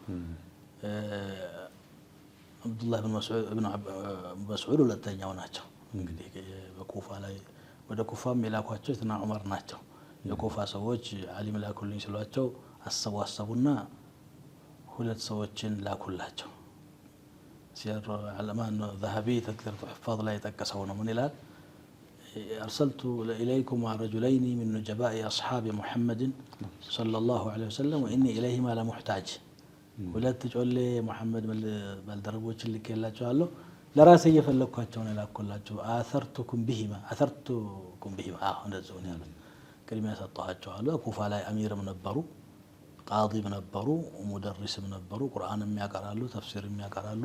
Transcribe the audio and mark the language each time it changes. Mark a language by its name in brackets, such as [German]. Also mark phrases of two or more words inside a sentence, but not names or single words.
[Amharic] አብዱላህ ኢብኑ መስዑድ ሁለተኛው ናቸው። እንግዲህ በኩፋ ላይ ወደ ኩፋም የላኳቸው ኢብኑ ዑመር ናቸው። የኩፋ ሰዎች ዓሊም ላኩልኝ ሲሏቸው አሰቡና ሁለት ሰዎችን ላኩላቸው። ሲር ዓለማን [Arabic] ذهبي تذكرة حفاظ [Amharic] ላይ ተጠቀሰው ነው። ምን ይላል? [Arabic] أرسلت إليكم رجلين من نجباء أصحاب محمد صلى الله عليه وسلم وإني إليهما لمحتاج [Amharic] ሁለት ጮሌ መሐመድ ባልደረቦችን ልኬላቸዋለሁ ለራሴ እየፈለኳቸው ነው ላኩላቸው። [Arabic] አثرتكم بهما [Amharic] እንደዚህ ነው ያሉት። ቅድሚያ ሰጣኋቸው አሉ። ኩፋ ላይ አሚርም ነበሩ፣ ቃዲም ነበሩ፣ ሙደሪስም ነበሩ። ቁርአንም ያቀራሉ፣ ተፍሲርም ያቀራሉ፣